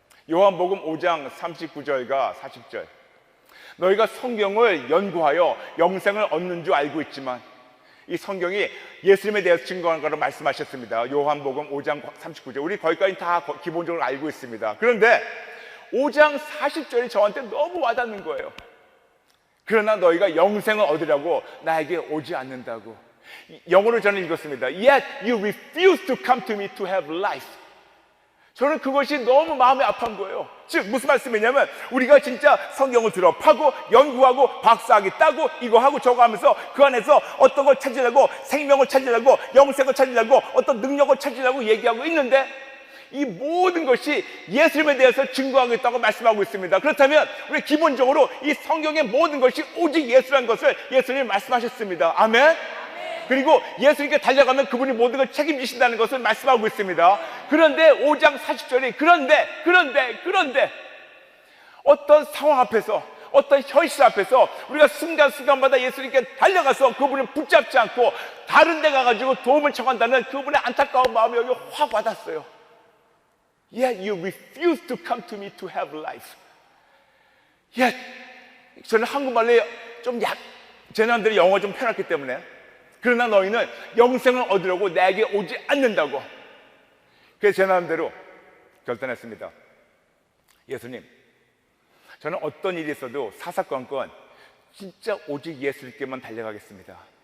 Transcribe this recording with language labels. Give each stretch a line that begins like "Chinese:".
Korean: 요한복음 5장 39절과 40절. 너희가 성경을 연구하여 영생을 얻는 줄 알고 있지만 이 성경이 예수님에 대해서 증거하는 거로 말씀하셨습니다. 요한복음 5장 39절. 우리 거기까지 다 기본적으로 알고 있습니다. 그런데 5장 40절이 저한테 너무 와닿는 거예요. 그러나 너희가 영생을 얻으려고 나에게 오지 않는다고. 영어로 저는 읽었습니다.
English: Yet you refuse to come to me to have life.
Korean: 저는 그것이 너무 마음이 아픈 거예요. 즉 무슨 말씀이냐면 우리가 진짜 성경을 들어 파고 연구하고 박사학위 따고 이거 하고 저거 하면서 그 안에서 어떤 걸 찾으려고 생명을 찾으려고 영생을 찾으려고 어떤 능력을 찾으려고 얘기하고 있는데 이 모든 것이 예수님에 대해서 증거하고 있다고 말씀하고 있습니다. 그렇다면 우리 기본적으로 이 성경의 모든 것이 오직 예수라는 것을 예수님이 말씀하셨습니다. 아멘. 그리고 예수님께 달려가면 그분이 모든 걸 책임지신다는 것을 말씀하고 있습니다. 그런데 5장 40절이 그런데 어떤 상황 앞에서 어떤 현실 앞에서 우리가 순간순간마다 예수님께 달려가서 그분을 붙잡지 않고 다른 데 가가지고 도움을 청한다는 그분의 안타까운 마음이 여기 확 와닿았어요.
English: Yet you refuse to come to me to have life.
Korean: Yet 저는 한국말로 제 나름대로 영어 좀 편했기 때문에 그러나 너희는 영생을 얻으려고 내게 오지 않는다고. 그래서 제 나름대로 결단했습니다. 예수님, 저는 어떤 일이 있어도 사사건건 진짜 오직 예수님께만 달려가겠습니다.